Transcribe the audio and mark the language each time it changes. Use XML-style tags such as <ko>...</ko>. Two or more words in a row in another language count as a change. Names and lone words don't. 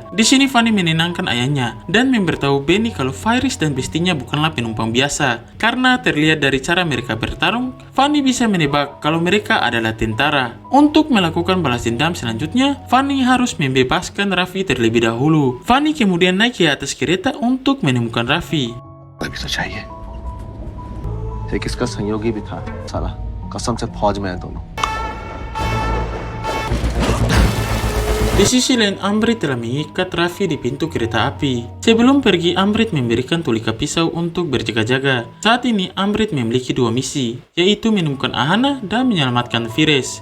<id>Di sini Fanny menenangkan ayahnya dan memberitahu Benny kalau Faris dan bestinya bukanlah penumpang biasa. Karena terlihat dari cara mereka bertarung, Fanny bisa menebak kalau mereka adalah tentara. Untuk melakukan balas dendam selanjutnya, Fanny harus membebaskan Raffi terlebih dahulu. Fanny kemudian naik ke atas kereta untuk menemukan Raffi.</id> <hi>अभी तो चाहिए एक इसका संयोगी भी था साला कसम से फौज में है दोनों</hi> <id>Di sisi lain, Amrit telah mengikat Raffi di pintu kereta api. Sebelum pergi, Amrit memberikan Tulika pisau untuk berjaga-jaga. Saat ini, Amrit memiliki dua misi, yaitu menemukan Ahana dan menyelamatkan Fires.</id>